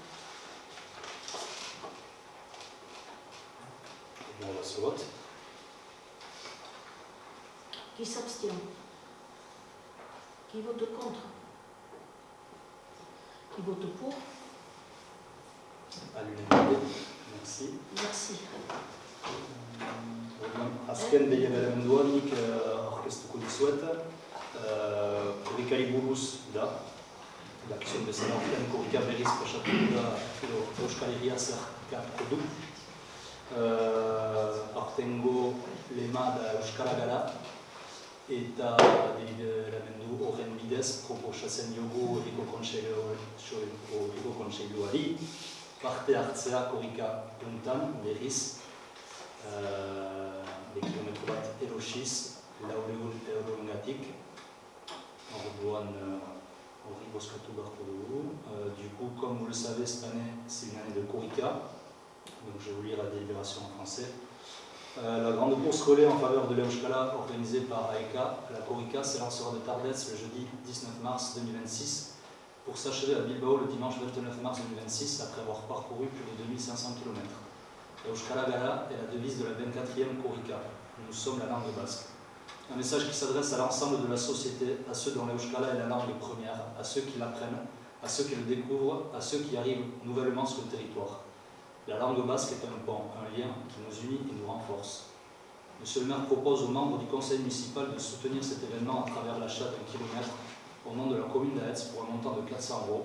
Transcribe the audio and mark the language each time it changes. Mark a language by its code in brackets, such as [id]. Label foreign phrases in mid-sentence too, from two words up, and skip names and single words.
[fr] On va se vote. Qui s'abstient? Qui vote contre? Qui vote pour? À l'unanimité. Merci. Merci. [eu] Azken behi elemenduanik aurkeztuko dizuet. Korrikari buruz da. Dakizuen bezala orten korrika berriz pasatuko da Euskal Herria zerkatuko du. Aurtengo lema da Euskara gara eta delibiramendu horren bidez proposatzen diogu Herriko Kontseiluari parte hartzea korrika puntan berriz kilometro bat erosiz 400 euroengatik. Orduan horri bozkatu beharko dugu. [fr] Du coup, comme vous le savez, cette année, c'est une année de korrika. Donc je vais vous lire la délibération en français. La grande course relais en faveur de l'Euskala organisée par AECA, la korrika s'élancera de Tardets le jeudi 19 mars 2026 pour s'achever à Bilbao le dimanche 29 mars 2026 après avoir parcouru plus de 2500 km. Euskara Gara est la devise de la 24e korrika. Nous sommes la langue basque. Un message qui s'adresse à l'ensemble de la société, à ceux dont l'Euskala est la langue première, à ceux qui l'apprennent, à ceux qui le découvrent, à ceux qui arrivent nouvellement sur le territoire. La langue basque est un pont, un lien qui nous unit et nous renforce. Monsieur le maire propose aux membres du conseil municipal de soutenir cet événement à travers l'achat d'1 kilomètre au nom de la commune d'Aetz pour un montant de 400 €.